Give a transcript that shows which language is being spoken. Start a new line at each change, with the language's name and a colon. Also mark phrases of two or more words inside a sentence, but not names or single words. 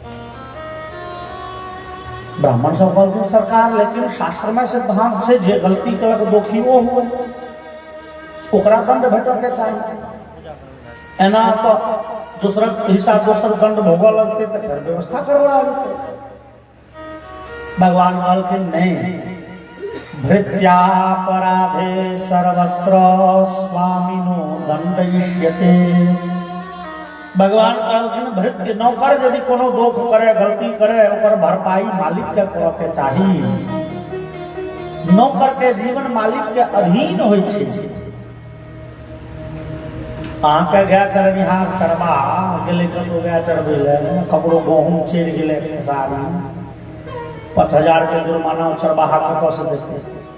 Maithili: ब्राह्मण सब कहलखिन सरकार, लेकिन शास्त्र में सिद्धांत से जे गलती कलक दोखी वो हुए, ओकरा दंड भेटऽ के चाही। एना तो दूसरा हिस्सा दोसर दंड भोगऽ लगते तो फिर व्यवस्था करवा लेते। भगवान कहलखिन नहीं,
Sanskrit: भृत्यापराधे सर्वत्र स्वामिनो दंडयिष्यते।
Maithili: भगवान कहलखिन भृत्य नौकर यदि कोनो दोष करे, गलती करे, ओकर भरपाई मालिक के करऽ के चाही। नौकर के जीवन मालिक के अधीन होइ छै। अहाँ के गाय चरनिहार चरबा गेलै कतौ गाय चरबै ले, ककरो गहूँम चढ़ि गेलै खेसारी, 5000 के जुर्माना चरबाहा कतऽ से देतै?